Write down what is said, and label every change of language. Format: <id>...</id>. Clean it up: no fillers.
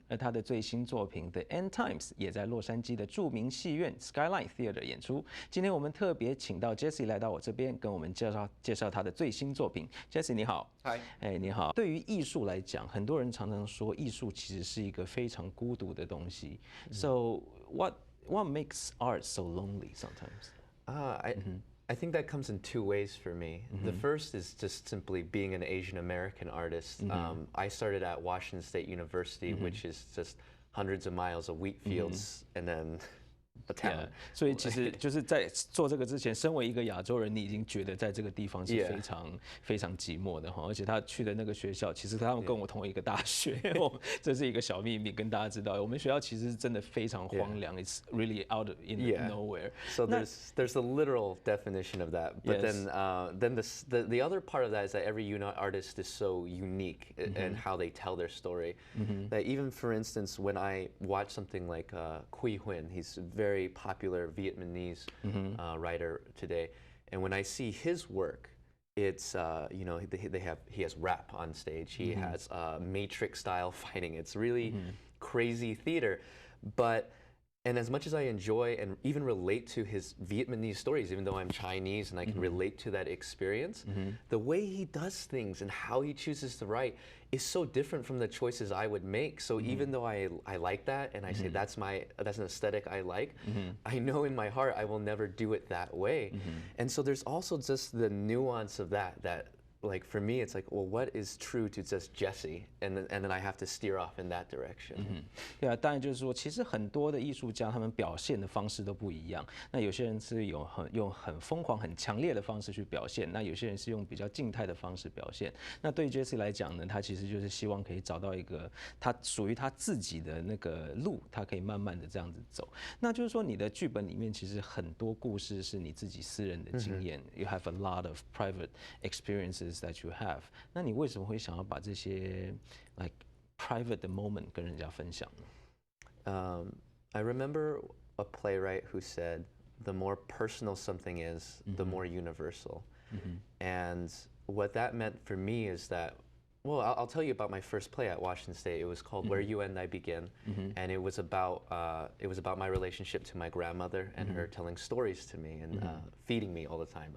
<zh>而他的最新作品《The End Times》也在洛杉矶的著名戏院 KSCI-TV 演出。今天我们特别请到 Jessie 来到我这边，跟我们介绍他的最新作品。 Jessie 你好，嗨，你好。对于艺术来讲，很多人常常说艺术其实是一个非常孤独的东西。</zh> <en>So what makes art so lonely sometimes? I think that comes in two ways for me. The first is just simply being an Asian American artist. I started at Washington State University, which is just hundreds of miles of wheat fields, and then a town.</en> <zh>所以其实就是在做这个之前，身为一个亚洲人，你已经觉得在这个地方是非常寂寞的哈。而且他去的那个学校，其实他们跟我同一个大学，这是一个小秘密跟大家知道。我们学校其实是真的非常荒凉 ，</zh> <en>It's really out in nowhere. So there's a literal definition of that, but then the other part of that is that every artist is so unique in how they tell their story. That even for instance, when I watch something like Quy Huynh, he's a very popular Vietnamese writer today, and when I see his work, it's he has rap on stage, he has Matrix style fighting. It's really crazy theater, and as much as I enjoy and even relate to his Vietnamese stories, even though I'm Chinese and I can relate to that experience, the way he does things and how he chooses to write is so different from the choices I would make. So even though I like that and I say that's an aesthetic I like, I know in my heart I will never do it that way. And so there's also just the nuance of that like for me, it's like, well, what is true to just Jessie, and then I have to steer off in that direction.</en> <zh>对啊，当然就是说，其实很多的艺术家他们表现的方式都不一样。那有些人是用很疯狂、很强烈的方式去表现，那有些人是用比较静态的方式表现。那对于 Jessie 来讲呢，他其实就是希望可以找到一个他属于他自己的那个路，他可以慢慢的这样子走。那就是说，你的剧本里面其实很多故事是你自己私人的经验。</zh> <en>You have a lot of private experiences that you have.</en> <zh>那你为什么会想要把这些</zh> <en>like private</en> <zh>的 moment 跟人家分享呢？</zh> <en>I remember a playwright who said, "The more personal something is, the more universal." And what that meant for me is that, well, I'll tell you about my first play at Washington State. It was called Where You End, I Begin, and it was about my relationship to my grandmother and her telling stories to me and feeding me all the time.</en>